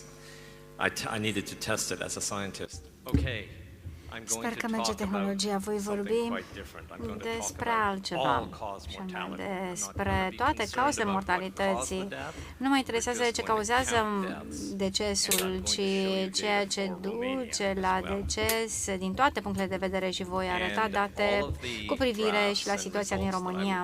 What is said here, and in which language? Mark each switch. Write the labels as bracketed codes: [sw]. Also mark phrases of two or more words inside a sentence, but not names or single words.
[en] I needed to test it as a scientist. Okay. [ro] Sper că merge tehnologia. Voi vorbi despre altceva, și anume despre toate cauzele mortalității. Nu mă interesează ce cauzează decesul, ci ceea ce duce la deces din toate punctele de vedere și voi arăta date cu privire și la situația din România.